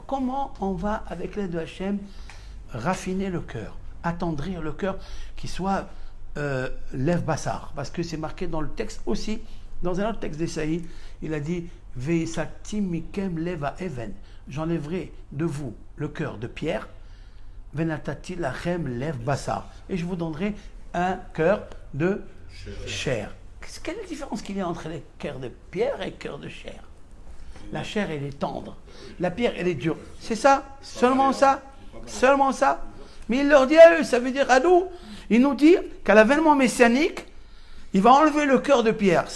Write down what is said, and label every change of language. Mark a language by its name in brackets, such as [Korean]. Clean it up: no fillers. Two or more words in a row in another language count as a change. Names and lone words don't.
[French] Comment on va, avec l'aide de Hachem, raffiner le cœur, attendrir le cœur, qui soit [Hebrew] לב בשר, [French] parce que c'est marqué dans le texte aussi, dans un autre texte d'Esaïe, il a dit [Hebrew] והסירותי מכם לב אבן, [French] j'enlèverai de vous le cœur de pierre, [Hebrew] ונתתי לכם לב בשר, [French] et je vous donnerai un cœur de chair. Quelle est la différence qu'il y a entre les cœurs de pierre et les cœurs de chair? La chair, elle est tendre, la pierre, elle est dure. C'est ça? Seulement ça? Seulement ça? Mais il leur dit à eux, ça veut dire à nous, il nous dit qu'à l'avènement messianique, il va enlever le cœur de pierre.